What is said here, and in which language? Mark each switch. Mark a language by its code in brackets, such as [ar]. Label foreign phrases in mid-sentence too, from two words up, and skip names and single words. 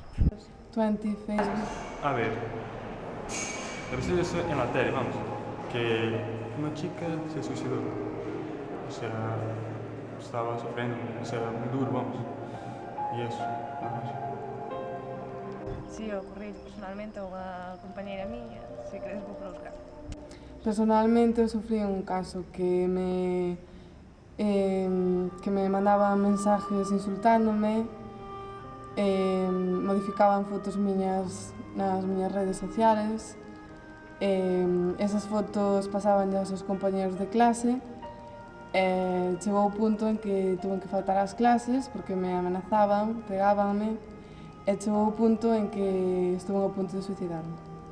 [es] 20, Facebook. A ver, recién eso en la tele, vamos, que una chica se suicidó. O sea, estaba sufriendo, o sea, muy duro, vamos. Y eso, vamos. [gl] Si ocorreu personalmente a unha compañeira miña, se queres vou para buscar. Personalmente eu sufrí un caso que [es] me mandaban mensajes insultándome, [gl] modificaban fotos miñas nas miñas redes sociales, esas fotos pasaban aos seus compañeros de clase, chegou o punto en que tuve que faltar ás clases porque me amenazaban, pegábanme, e chegou o punto en que estuve a punto de suicidarme.